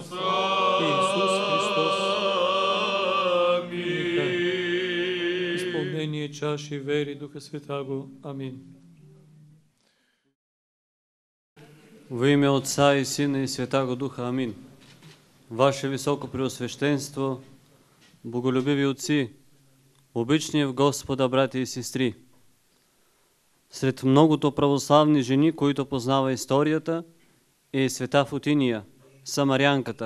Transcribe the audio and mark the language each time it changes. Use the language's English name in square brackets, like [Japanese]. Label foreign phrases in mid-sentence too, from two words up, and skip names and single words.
[Church Slavic] Иисус Христос. Амин. Исполнение чаши веры Духа Святаго. Амин. Во имя Отца и Сина и Святаго Духа. Амин. [Bulgarian] Ваше Високо Преосвещенство, боголюбиви отци, обични в Господа брати и сестри, сред многото православни жени, които познава историята, е света Фотиния, самарянката.